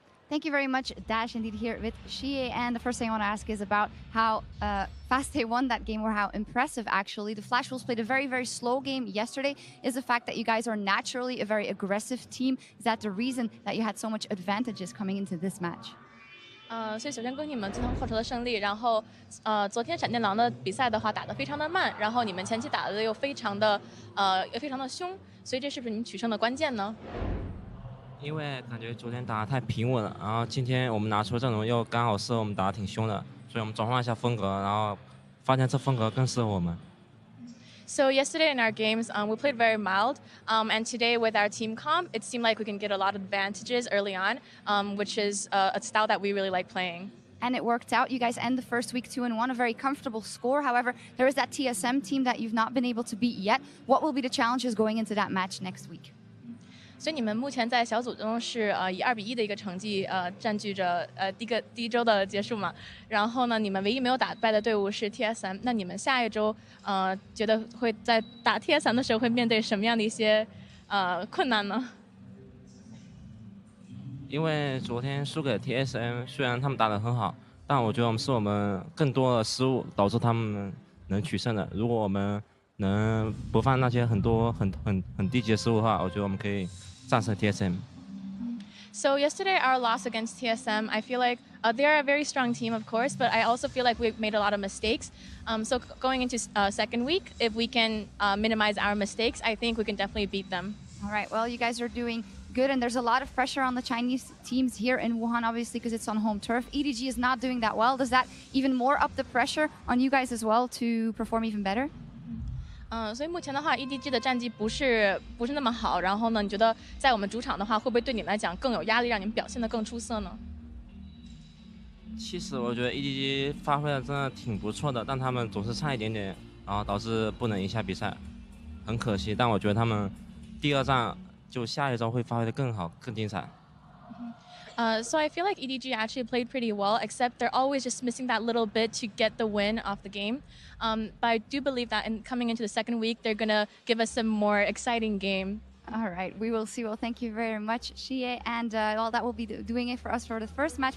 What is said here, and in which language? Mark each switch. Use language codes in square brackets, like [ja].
[en] Thank you very much, Dash. Indeed, here with Shie. And the first thing I want to ask is about how fast they won that game, or how impressive, actually. The Flash Wolves played a very, very slow game yesterday. Is the fact that you guys are naturally a very aggressive team, is that the reason that you had so much advantages coming into this match? [zh] 所以首先恭喜你们今天获得了胜利。然后，昨天闪电狼的比赛的话打得非常的慢，然后你们前期打得又非常的凶，所以这是不是你们取胜的关键呢？因为感觉昨天打得太平稳了，然后今天我们拿出的阵容又刚好适合我们打得挺凶的，所以我们转换一下风格，然后发现这风格更适合我们。 [en] So yesterday in our games, we played very mild, and today with our team comp, it seemed like we can get a lot of advantages early on, which is a style that we really like playing. And it worked out. You guys end the first week 2-1, a very comfortable score. However, there is that TSM team that you've not been able to beat yet. What will be the challenges going into that match next week? [zh] 所以你们目前在小组中是以2-1的一个成绩占据着第一周的结束嘛，然后呢，你们唯一没有打败的队伍是 TSM， 那你们下一周觉得会在打 TSM 的时候会面对什么样的一些困难呢？因为昨天输给 TSM， 虽然他们打得很好，但我觉得是我们更多的失误导致他们能取胜的。如果我们能不犯那些很低级的失误的话，我觉得我们可以 TSM. [en] So yesterday, our loss against TSM, I feel like they're a very strong team, of course, but I also feel like we've made a lot of mistakes. So going into second week, if we can minimize our mistakes, I think we can definitely beat them. All right, well, you guys are doing good, and there's a lot of pressure on the Chinese teams here in Wuhan, obviously, because it's on home turf. EDG is not doing that well. Does that even more up the pressure on you guys as well to perform even better? [zh] 所以目前的话 ，EDG 的战绩不是那么好。然后呢，你觉得在我们主场的话，会不会对你们来讲更有压力，让你们表现得更出色呢？其实我觉得 EDG 发挥的真的挺不错的，但他们总是差一点点，然后导致不能赢下比赛，很可惜。但我觉得他们第二战就下一周会发挥得更好、更精彩。 [en] So I feel like EDG actually played pretty well, except they're always just missing that little bit to get the win off the game. But I do believe that coming into the second week, they're going to give us a more exciting game. All right, we will see. Well, thank you very much, Shie. And well, that will be doing it for us for the first match.